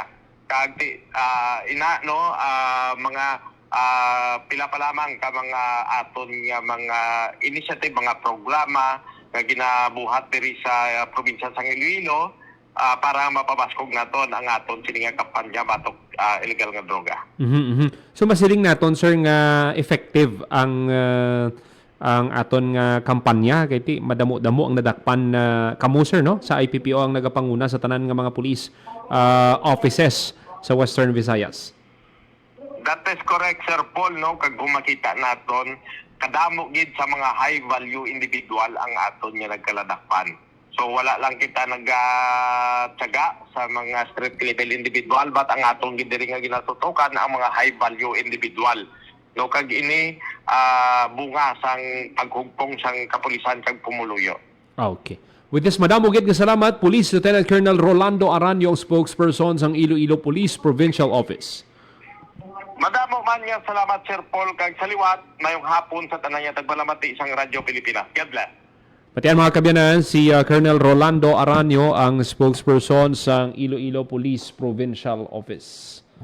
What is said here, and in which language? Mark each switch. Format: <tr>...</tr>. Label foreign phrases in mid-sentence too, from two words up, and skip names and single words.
<hil>Kag mga pila pa lamang ka mga aton nga mga initiative, mga programa nga ginabuhat diri sa probinsya sang Iloilo para mapabaskog naton ang aton sini nga kampanya batok illegal nga droga. So masiling naton, sir, nga effective ang aton nga kampanya, kay ti madamo-damo ang nadakpan kamo, sir, no, sa IPPO ang nagapanguna sa tanan nga mga</hil> <en>police offices</en> <hil>sa Western Visayas.</hil> <en>That is correct, Sir Paul, no?</en> <hil>Kag makita naton, kadamo gid sa mga</hil> <en>high value individual</en> <hil>ang aton nga nagkaladakpan. So wala lang kita nagtyaga sa mga</hil> <en>street level individual,</en> <hil>but ang aton gid diri nga ginatutukan ang mga</hil> <en>high value individual.</en> <hil>No, kag ini bunga sang paghugpong sang kapulisan kag pumuluyo.</hil> <en>Okay. With this,</en> <hil>Madam, ugid nga salamat, Police Lieutenant Colonel Rolando Aranyo, ang spokesperson sang Iloilo Police Provincial Office. Madamo man nga salamat, Sir Paul, kag saliwat mayong hapon sa tanan nga tagbalamati sang Radyo Pilipinas.</hil> <en>God bless.</en> <hil>Pati mga kabyanan, si Colonel Rolando Aranyo, ang spokesperson sang Iloilo Police Provincial Office.</hil>